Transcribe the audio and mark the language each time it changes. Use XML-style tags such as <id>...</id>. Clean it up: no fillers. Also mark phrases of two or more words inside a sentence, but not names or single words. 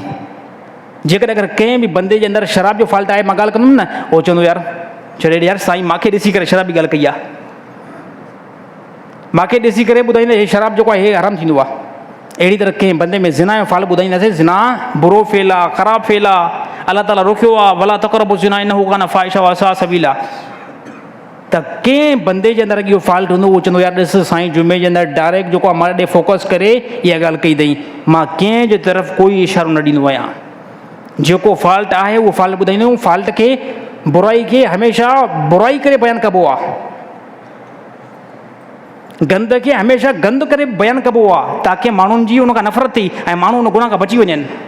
<sd>जेकॾहिं अगरि कंहिं बि बंदे जे अंदरि शराब जो फॉल्ट आहे, मां ॻाल्हि कंदुमि न, उहो चवंदो यार छॾे यार साईं मूंखे ॾिसी करे शराब जी ॻाल्हि कई आहे, मूंखे ॾिसी करे ॿुधाईंदे हे शराब जेको आहे हे हराम थींदो आहे। अहिड़ी तरह कंहिं बंदे में ज़िना जो फॉल्ट ॿुधाईंदासीं, ज़िना बुरो फेल आहे, ख़राबु फेल आहे, अलाह ताला रोकियो आहे,</sd> <ar>ولا تقربوا الزنا إنه كان فاحشة وساء سبيلا.</ar> <sd>त कंहिं बंदे जे अंदरि इहो फॉल्ट हूंदो, उहो चवंदो यार ॾिस साईं जुमे जे अंदरि डायरेक्ट जेको आहे मां ॾे फोकस करे इहा ॻाल्हि कई अथई, मां कंहिं जे तरफ़ कोई इशारो न ॾींदो आहियां। जेको फॉल्ट आहे उहो फॉल्ट ॿुधाईंदो आहियूं। फॉल्ट खे बुराई खे हमेशह बुराई करे बयानु कबो आहे, गंद खे हमेशह गंद करे बयानु कबो आहे, ताकी माण्हुनि जी उन खां नफ़रत थी ऐं माण्हू उन गुनाह खां बची वञनि।</sd>